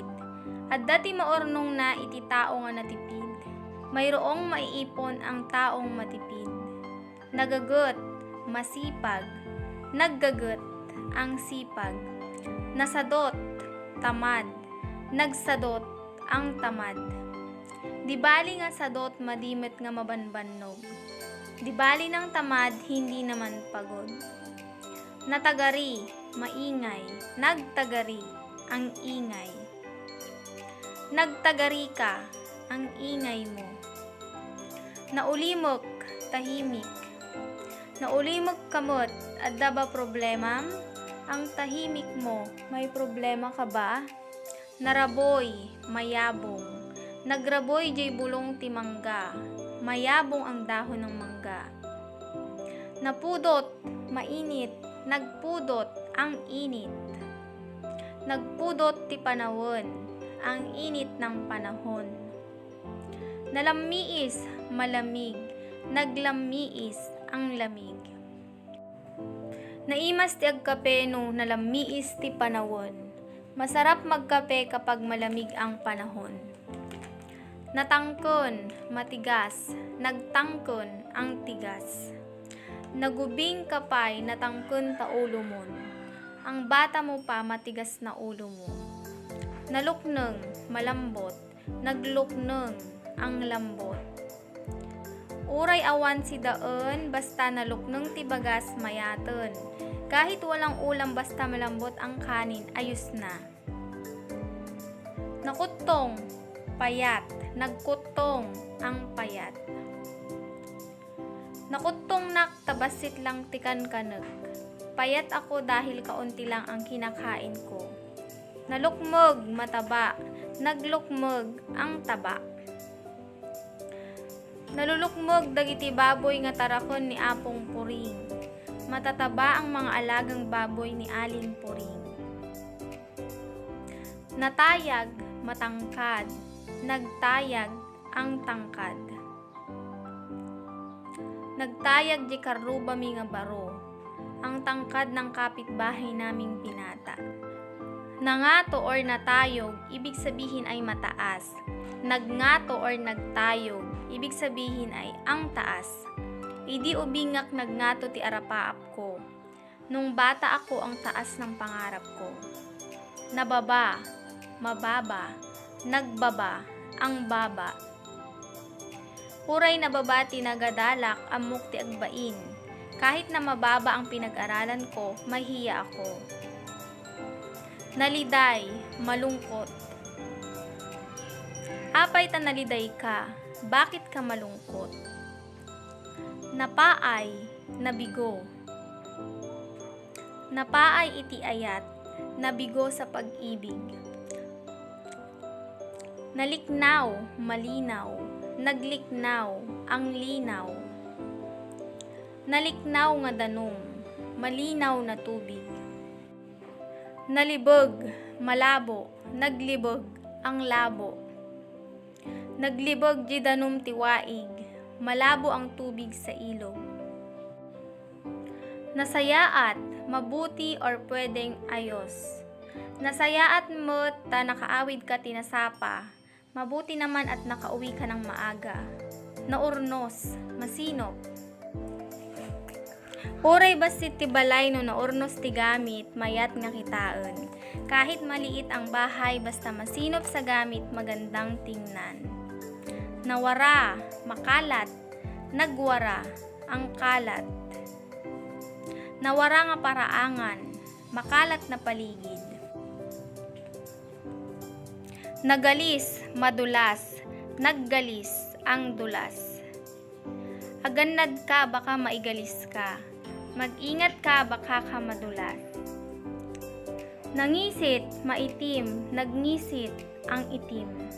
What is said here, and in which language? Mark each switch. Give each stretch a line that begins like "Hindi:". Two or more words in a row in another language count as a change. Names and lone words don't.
Iloko: At dati maornong na iti tao nga natipid.
Filipino: Mayroong maiipon ang taong matipid. Nagagot, masipag. Naggagot, ang sipag. Nasadot, tamad. Nagsadot, ang tamad.
Iloko: Di bali nga sadot madimit nga mabanbannog.
Filipino: Di bali ng tamad hindi naman pagod. Natagari, maingay. Nagtagari, ang ingay.
Iloko: Nagtagari ka,
Filipino: ang ingay mo.
Iloko: Naulimok, tahimik. Naulimok kamot, adda ba problema?
Filipino: Ang tahimik mo, may problema ka ba?
Iloko: Naraboy, mayabong. Nagraboy jay bulong ti mangga.
Filipino: Mayabong ang dahon ng mangga.
Iloko: Napudot, mainit.
Filipino: Nagpudot, ang init.
Iloko: Nagpudot ti panahon,
Filipino: ang init ng panahon.
Iloko: Nalamiis, malamig.
Filipino: Naglamiis, ang lamig.
Iloko: Naimas ti agkape no nalamiis ti panawon.
Filipino: Masarap magkape kapag malamig ang panahon. Natangkon, matigas, nagtangkon ang tigas.
Iloko: Nagubing kapay, natangkon ta ulo mo.
Filipino: Ang bata mo pa, matigas na ulo mo. Nalukneng, malambot, naglukneng ang lambot.
Iloko: Uray awan si daan, basta nalukneng ti bagas mayaten.
Filipino: Kahit walang ulam, basta malambot ang kanin, ayos na. Nakutong, payat, nagkutong ang payat.
Iloko: Nakutong nak, tabasit lang tikan kaneg.
Filipino: Payat ako dahil kaunti lang ang kinakain ko. Nalukmog, mataba, naglukmog ang taba.
Iloko: Nalulukmog dagiti baboy nga tarakon ni Apong Puring.
Filipino: Matataba ang mga alagang baboy ni Aling Puring. Natayag, matangkad, nagtayag ang tangkad.
Iloko: Nagtayag di karuba mi nga baro,
Filipino: ang tangkad ng kapitbahay naming binata.
Iloko: Nangato or natayog,
Filipino: ibig sabihin ay mataas.
Iloko: Nagngato or nagtayog,
Filipino: ibig sabihin ay ang taas.
Iloko: Idi ubingak nagngato ti arapaap ko.
Filipino: Nung bata ako, ang taas ng pangarap ko. Nababa, mababa, nagbaba, ang baba.
Iloko: Huray nababati nagadalak, amok ti agbain.
Filipino: Kahit na mababa ang pinag-aralan ko, mahiya ako.
Iloko: Naliday, malungkot. Apay ta naliday ka,
Filipino: bakit ka malungkot?
Iloko: Napaay, nabigo. Napaay iti ayat,
Filipino: nabigo sa pag-ibig. Naliknaw, malinaw, nagliknaw, ang linaw.
Iloko: Naliknaw nga danum,
Filipino: malinaw na tubig. Nalibog, malabo, naglibog, ang labo.
Iloko: Naglibog di danum tiwaig,
Filipino: malabo ang tubig sa ilog. Nasayaat, mabuti or pwedeng ayos.
Iloko: Nasayaat mo ta nakaawid ka tinasapa,
Filipino: mabuti naman at nakauwi ka ng maaga.
Iloko: Naurnos, masinop. Uray basit ti balay no naurnos ti gamit, mayat nga kitaan.
Filipino: Kahit maliit ang bahay, basta masinop sa gamit, magandang tingnan. Nawara, makalat, nagwara, ang kalat.
Iloko: Nawara nga paraangan,
Filipino: makalat na paligid. Nagalis, madulas, naggalis, ang dulas.
Iloko: Agannad ka, baka maigalis ka.
Filipino: Mag-ingat ka, baka ka madulas. Nangisit, maitim, nagngisit, ang itim.